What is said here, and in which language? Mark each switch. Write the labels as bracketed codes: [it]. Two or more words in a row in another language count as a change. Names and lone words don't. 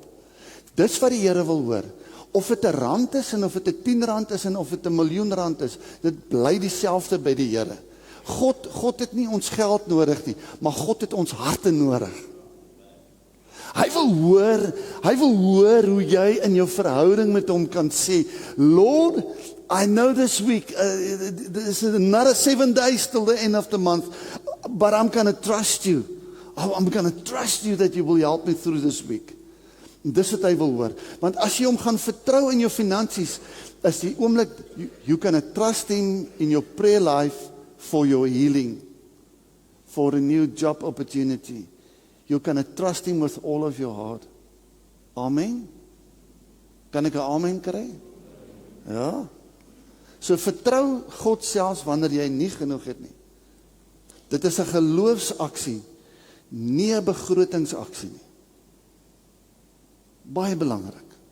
[af] Dis wat die Here wil hoor. Of dit R1 is, en of dit R10 is, en of dit R1.000.000 is, dit bly dieselfde by die Here. God het nie ons geld nodig nie, maar God het ons harte nodig. Hy wil hoor hoe jy in jou verhouding met hom kan sê, [en] Lord, I know this week, there's another 7 days till the end of the month, but I'm going to trust you. I'm going to trust you that you will help me through this week. [af] En dis wat hy wil hoor. Want as jy hom gaan vertrou in jou finansies, is die oomblik, [en] you can trust him in your prayer life for your healing, for a new job opportunity. You can trust him with all of your heart. [af] Amen? Kan ek 'n amen kry? Ja. So vertrou God selfs wanneer jy nie genoeg het nie. Dit is 'n geloofsaksie, nie 'n begrotingsaksie nie. Baie belangrik.